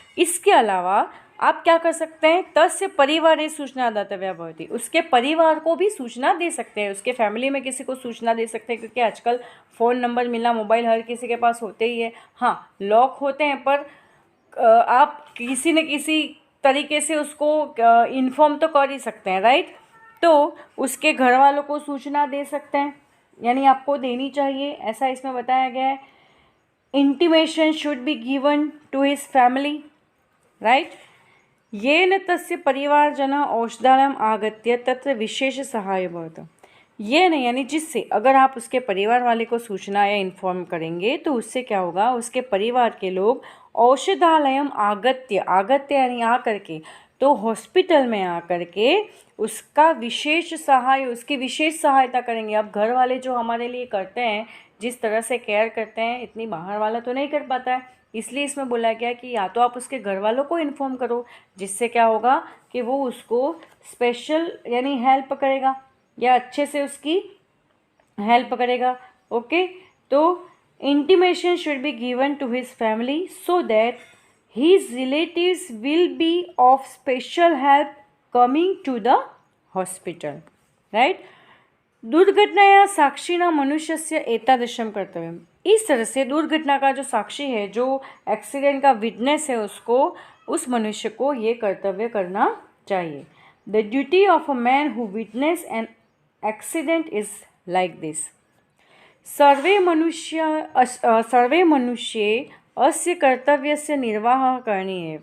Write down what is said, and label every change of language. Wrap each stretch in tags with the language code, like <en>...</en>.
<hi>इसके अलावा आप क्या कर सकते हैं,</hi> <sa>तस्य परिवारे सूचना दातव्या भवति,</sa> <hi>उसके परिवार को भी सूचना दे सकते हैं, उसके फैमिली में किसी को सूचना दे सकते हैं, क्योंकि आजकल फ़ोन नंबर मिलना, मोबाइल हर किसी के पास होते ही है। हाँ, लॉक होते हैं पर आप किसी न किसी तरीके से उसको इन्फॉर्म तो कर ही सकते हैं, राइट। तो उसके घर वालों को सूचना दे सकते हैं, यानी आपको देनी चाहिए, ऐसा इसमें बताया गया है।</hi> <en>Intimation should be given to his family, right.</en> <sa>येन तस्य परिवारजनः औषधालयम् आगत्य तत्र विशेष सहाय भवति।</sa> <hi>ये नहीं, यानी जिससे, अगर आप उसके परिवार वाले को सूचना या इन्फॉर्म करेंगे तो उससे क्या होगा, उसके परिवार के लोग</hi> <sa>औषधालयम आगत्य,</sa> <hi>आगत्य यानी आ करके, तो हॉस्पिटल में आ करके उसका विशेष सहाय, उसकी विशेष सहायता करेंगे। अब घर वाले जो हमारे लिए करते हैं, जिस तरह से केयर करते हैं, इतनी बाहर वाला तो नहीं कर पाता है। इसलिए इसमें बोला गया कि या तो आप उसके घर वालों को इन्फॉर्म करो, जिससे क्या होगा कि वो उसको स्पेशल यानी हेल्प करेगा या अच्छे से उसकी हेल्प करेगा।</hi> <en>Okay, तो intimation should be given to his family so that his relatives will be of special help coming to the hospital, right.</en> <sa>दुर्घटनाया साक्षिणा मनुष्यस्य एतादृशं कर्तव्यम्।</sa> <hi>इस तरह से दुर्घटना का जो साक्षी है, जो एक्सीडेंट का विटनेस है, उसको, उस मनुष्य को ये कर्तव्य करना चाहिए।</hi> <en>The duty of a man who witness an accident is like this.</en> <sa>सर्वे मनुष्य अस्य कर्तव्यस्य निर्वाह करणीय।</sa>